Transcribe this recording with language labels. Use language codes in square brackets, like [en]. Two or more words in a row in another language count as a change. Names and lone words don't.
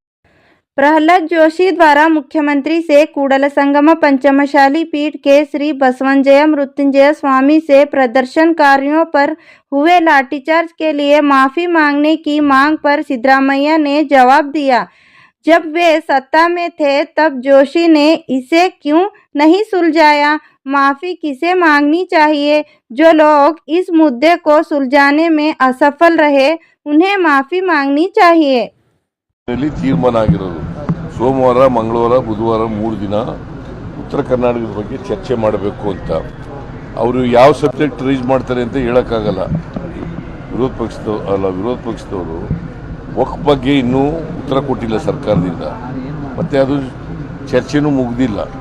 [hi] प्रहलाद जोशी द्वारा मुख्यमंत्री से कूडल संगम पंचमशाली पीठ के श्री बसवंजय मृत्युंजय स्वामी से प्रदर्शनकारियों पर हुए लाठीचार्ज के लिए माफी मांगने की मांग पर सिद्धरामैया ने जवाब दिया, जब वे सत्ता में थे तब जोशी ने इसे क्यों नहीं सुलझाया। माफी किसे मांगनी चाहिए? जो लोग इस मुद्दे को सुलझाने में असफल रहे उन्हें माफी मांगनी चाहिए। [kn] ತೀರ್ಮಾನ ಆಗಿರೋದು ಸೋಮವಾರ, ಮಂಗಳವಾರ, ಬುಧವಾರ 3 ದಿನ ಉತ್ತರ ಕರ್ನಾಟಕದ ಬಗ್ಗೆ ಚರ್ಚೆ ಮಾಡಬೇಕು ಅಂತ. ಅವರು ಯಾವ [en] subject raise [kn] ಮಾಡ್ತಾರೆ ಅಂತ ಹೇಳಕ್ಕಾಗಲ್ಲ. ವಿರೋಧ ಪಕ್ಷದವರು ವಕ್ಫ್ ಬಗ್ಗೆ ಇನ್ನೂ ಉತ್ತರ ಕೊಟ್ಟಿಲ್ಲ ಸರ್ಕಾರದಿಂದ, ಮತ್ತೆ ಅದು ಚರ್ಚೆನೂ ಮುಗ್ದಿಲ್ಲ.